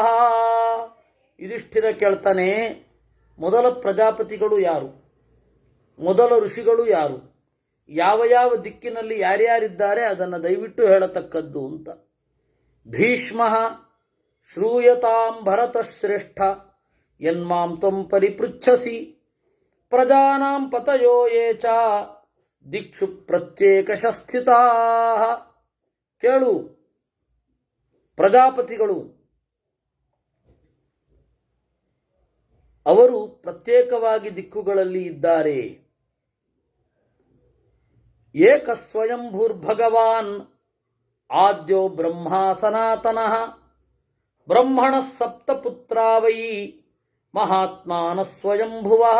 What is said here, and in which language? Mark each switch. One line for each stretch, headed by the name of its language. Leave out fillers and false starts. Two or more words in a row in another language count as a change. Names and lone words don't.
Kannada: ಯುಧಿಷ್ಠಿರ ಕೇಳ್ತಾನೆ, ಮೊದಲ ಪ್ರಜಾಪತಿಗಳು ಯಾರು? ಮೊದಲ ಋಷಿಗಳು ಯಾರು, ಯಾವ ಯಾವ ದಿಕ್ಕಿನಲ್ಲಿ ಯಾರ್ಯಾರಿದ್ದಾರೆ ಅದನ್ನು ದಯವಿಟ್ಟು ಹೇಳತಕ್ಕದ್ದು ಅಂತ.
Sanskrit: ಭೀಷ್ಮ ಶ್ರೂಯತಾಂ ಭರತಶ್ರೇಷ್ಠ ಯನ್ಮಾಂ ತ್ವಂ ಪರಿಪೃಚ್ಛಸಿ ಪ್ರಜಾನಾಂ ಪತಯೋ ಯೇ ಚ ದಿಕ್ಷು ಪ್ರತ್ಯೇಕಶ ಸ್ಥಿತಾಃ.
Kannada: ಕೇಳು, ಪ್ರಜಾಪತಿಗಳು ಅವರು ಪ್ರತ್ಯೇಕವಾಗಿ ದಿಕ್ಕುಗಳಲ್ಲಿ ಇದ್ದಾರೆ.
Sanskrit: ಏಕ ಸ್ವಯಂಭೂರ್ಭಗವಾನ್ ಆದ್ಯೋ ಬ್ರಹ್ಮ ಸನಾತನಃ ಬ್ರಹ್ಮಣ ಸಪ್ತಪುತ್ರ ವೈ ಮಹಾತ್ಮಾನ ಸ್ವಯಂಭುವಃ.